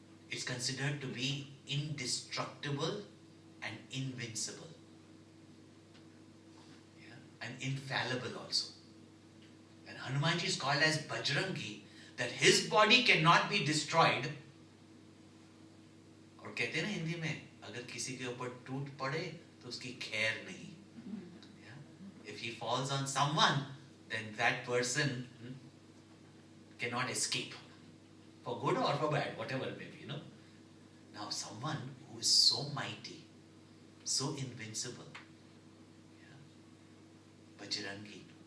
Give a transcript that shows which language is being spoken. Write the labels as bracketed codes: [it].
[en] It's considered to be indestructible and invincible. And infallible also. And Hanumanji is called as Bajrangi, that his body cannot be destroyed. [hi] और कहते हैं ना हिंदी में, अगर किसी के ऊपर टूट पड़े तो उसकी खैर नहीं. [en] If he falls on someone, then that person cannot escape, for good or for bad, whatever it may be. Now someone who is so mighty, so invincible, Bajrangi.